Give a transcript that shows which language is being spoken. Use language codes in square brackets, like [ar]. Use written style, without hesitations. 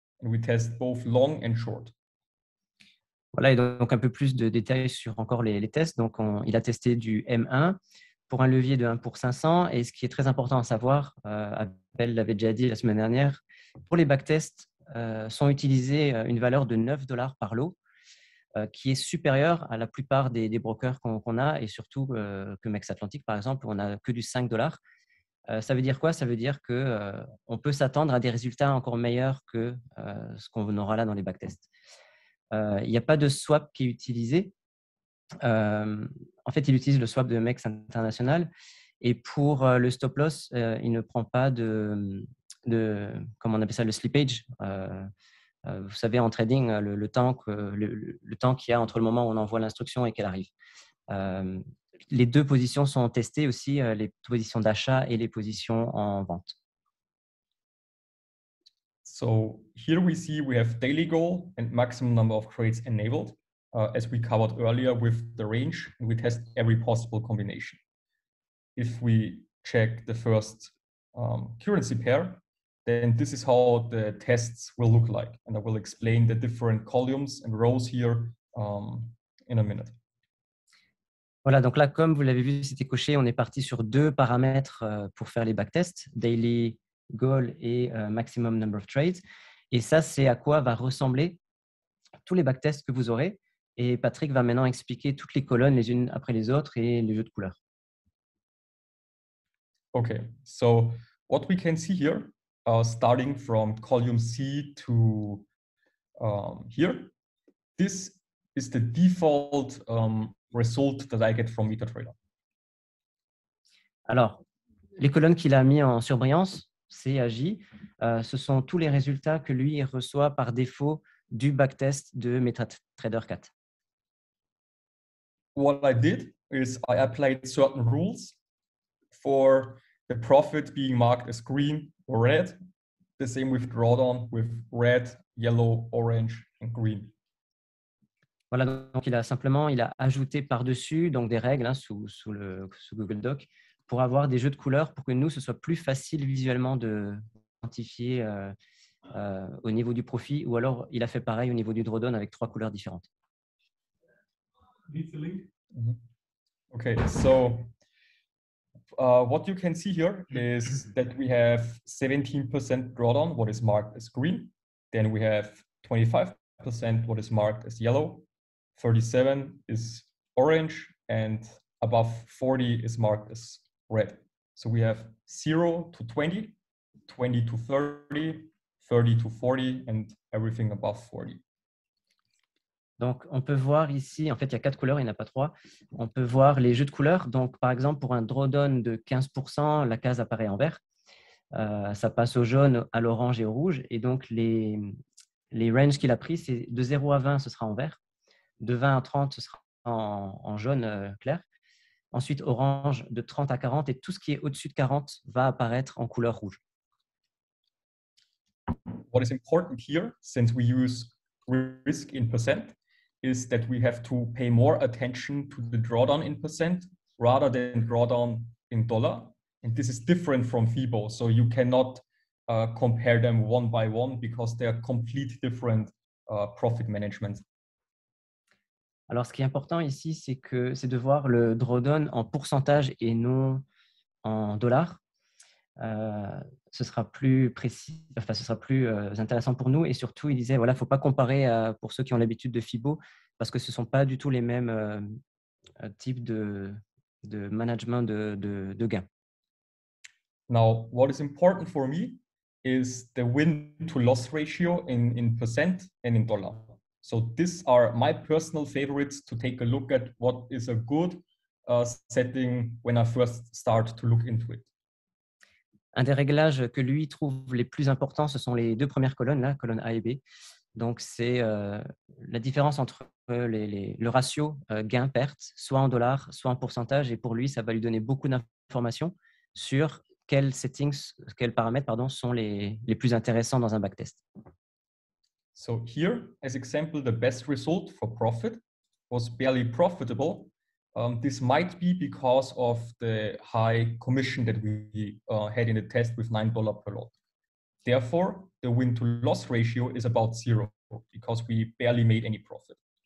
[en] And we test both long and short. [fr] Voilà, et donc un peu plus de détails sur encore les tests. Donc, il a testé du M1 pour un levier de 1 pour 500. Et ce qui est très important à savoir, Abel l'avait déjà dit la semaine dernière, pour les backtests, sont utilisés une valeur de $9 par lot, qui est supérieure à la plupart des brokers qu'on a, et surtout que Mex Atlantic, par exemple, où on n'a que du $5. Ça veut dire quoi? Ça veut dire qu'on peut s'attendre à des résultats encore meilleurs que ce qu'on aura là dans les backtests. Il n'y a pas de swap qui est utilisé. En fait, il utilise le swap de MEX International. Et pour le stop loss, il ne prend pas comment on appelle ça, le slippage. Vous savez, en trading, le temps qu'il y a entre le moment où on envoie l'instruction et qu'elle arrive. Les deux positions sont testées aussi, les positions d'achat et les positions en vente. [en] So here we see we have daily goal and maximum number of trades enabled, as we covered earlier with the range, and we test every possible combination. If we check the first currency pair, then this is how the tests will look like. And I will explain the different columns and rows here in a minute. [fr] Voilà, donc là, comme vous l'avez vu, c'était coché. On est parti sur deux paramètres pour faire les backtests, daily goal et maximum number of trades. Et ça, c'est à quoi va ressembler tous les backtests que vous aurez. Et Patrick va maintenant expliquer toutes les colonnes les unes après les autres et les jeux de couleurs. [en] Okay, so what we can see here, starting from column C to here, this is the default result that I get from MetaTrader. [fr] Alors, les colonnes qu'il a mis en surbrillance, C à J, ce sont tous les résultats que lui reçoit par défaut du backtest de MetaTrader 4. [en] What I did is I applied certain rules for the profit being marked as green or red. The same with drawdown with red, yellow, orange and green. [fr] Voilà, donc il a ajouté par-dessus donc des règles sous Google Doc pour avoir des jeux de couleurs pour que nous, ce soit plus facile visuellement de identifier au niveau du profit, ou alors il a fait pareil au niveau du drawdown avec 3 couleurs différentes. [en] Okay, so what you can see here is that we have 17% drawdown, what is marked as green. Then we have 25%, what is marked as yellow. 37 is orange, and above 40 is marked as red. So we have 0 to 20, 20 to 30, 30 to 40, and everything above 40. [fr] Donc, on peut voir ici, en fait, il y a 4 couleurs, il n'y en a pas 3. On peut voir les jeux de couleurs. Donc, par exemple, pour un drawdown de 15%, la case apparaît en vert. Ça passe au jaune, à l'orange et au rouge. Et donc, les ranges qu'il a pris, c'est de 0 à 20, ce sera en vert. De 20 à 30, ce sera en jaune clair. Ensuite, orange de 30 à 40. Et tout ce qui est au-dessus de 40 va apparaître en couleur rouge. [en] What is important here, since we use risk in percent, is that we have to pay more attention to the drawdown in percent rather than drawdown in dollar. And this is different from FIBO. So you cannot compare them one by one because they are complete different profit management. [fr] Alors, ce qui est important ici, c'est de voir le drawdown en pourcentage et non en dollars. Ce sera plus précis, enfin, ce sera plus intéressant pour nous. Et surtout, il disait, voilà, il ne faut pas comparer pour ceux qui ont l'habitude de FIBO parce que ce ne sont pas du tout les mêmes types de management de gains. [en] Now, what is important for me is the win-to-loss ratio in percent and in dollar. So these are my personal favorites to take a look at what is a good setting when I first start to look into it. [fr] Un des réglages que lui trouve les plus importants, ce sont les deux premières colonnes, là, colonne A et B. Donc, c'est la différence entre le ratio gain-perte, soit en dollars, soit en pourcentage. Et pour lui, ça va lui donner beaucoup d'informations sur quels paramètres sont les plus intéressants dans un backtest. [en] So here, as example, the best result for profit was barely profitable. This might be because of the high commission that we had in the test with $9 per lot. Therefore, the win-to-loss ratio is about 0 because we barely made any profit.